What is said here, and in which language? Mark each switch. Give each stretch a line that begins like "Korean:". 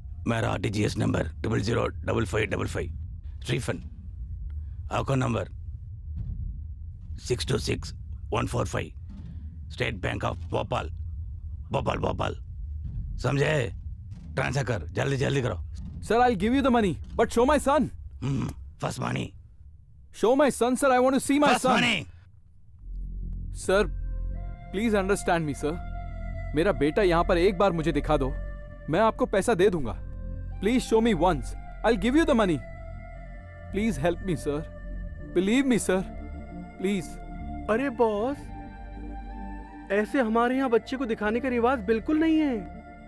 Hindi: मेरा RTGS number 005555। Refund. Account number 626145। State bank of Bhopal, Bhopal. समझे? Transfer कर, जल्दी जल्दी करो।
English: Sir, I'll give you the money, but show my son. First money. Show my son, sir. I want to see my First son. money. Sir, please understand me, sir.
Hindi: मेरा बेटा यहाँ पर एक बार मुझे दिखा दो, मैं आपको पैसा दे दूंगा।
English: Please show me once. I'll give you the money. Please help me sir, believe me sir, please.
Hindi: अरे बॉस, ऐसे हमारे यहाँ बच्चे को दिखाने का रिवाज बिल्कुल नहीं है।